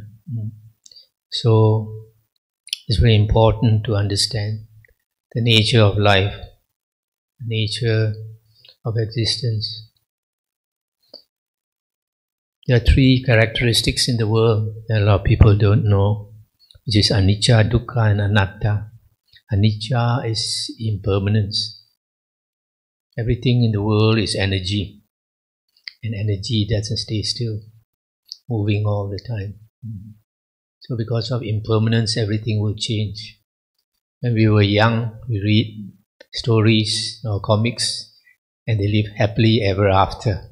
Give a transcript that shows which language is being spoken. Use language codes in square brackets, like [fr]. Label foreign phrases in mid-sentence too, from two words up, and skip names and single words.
[en] So it's very important to understand the nature of life, the nature of existence. There are three characteristics in the world that a lot of people don't know, which is [pi] anicca, dukkha [en] and anatta. Anicca is impermanence. Everything in the world is energy, and energy doesn't stay still, moving all the time. So because of impermanence, everything will change. When we were young, we read stories or comics, and they live happily ever after.